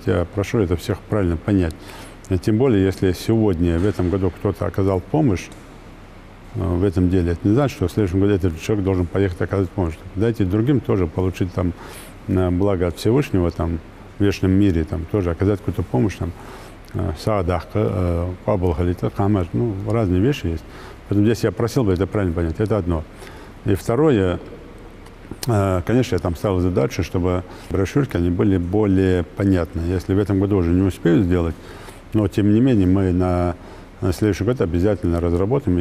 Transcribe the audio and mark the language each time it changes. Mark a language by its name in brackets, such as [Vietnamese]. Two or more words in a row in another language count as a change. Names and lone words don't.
[Russian] Я прошу это всех правильно понять. И тем более, если сегодня, в этом году кто-то оказал помощь в этом деле, это не значит, что в следующем году этот человек должен поехать оказывать помощь. Дайте другим тоже получить там благо от Всевышнего там, в вечном мире, там, тоже оказать какую-то помощь, там, саадахка, пабалхалита, хамаш, разные вещи есть. Поэтому здесь я просил бы это правильно понять. Это одно. И второе, конечно, я там ставил задачу, чтобы брошюрки они были более понятны. Если в этом году уже не успею сделать, но тем не менее мы на следующий год обязательно разработаем.